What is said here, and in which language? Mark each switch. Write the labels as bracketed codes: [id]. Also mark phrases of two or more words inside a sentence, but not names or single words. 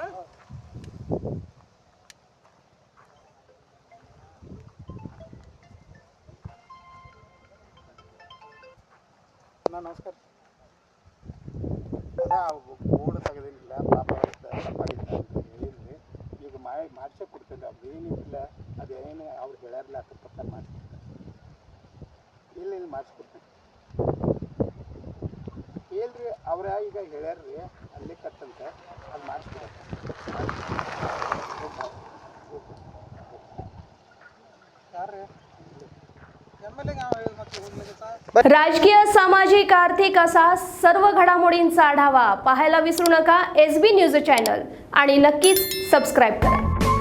[kn] ನಮಸ್ಕಾರ ಬೋರ್ಡ್ ತೆಗೆದಿಲ್ಲ ಪಾಪ ತಪ್ಪಾಗಿತ್ತು ಅಂತ ಹೇಳಿದ್ರಿ ಈಗ ಮಾಡಿಸೇ ಕೊಡ್ತೇನೆ ಅವ್ರು ಏನಿಲ್ಲ ಅದೇನು ಅವ್ರು ಹೇಳ್ಯಾರಲ್ಲ ಅದ್ರ ಪ್ರಕಾರ ಮಾಡಿಸ್ಕೊಡ್ತಾರೆ ಇಲ್ಲಿ ಮಾಡಿಸ್ಕೊಡ್ತೇನೆ ಹೇಳ್ರಿ ಅವ್ರ ಈಗ ಹೇಳ್ಯಾರ್ರಿ ಅಲ್ಲಿ ಕಟ್ಟಂತ ಅದು ಮಾಡಿಸ್ಕೊಡ್ತಾರೆ ಯಾರ್ರಿ [mr] राजकीय सामाजिक आर्थिक असा सर्व घडामोडींचा आढावा पाहायला विसरू नका SB न्यूज चॅनल आणि नक्कीच सबस्क्राईब करा.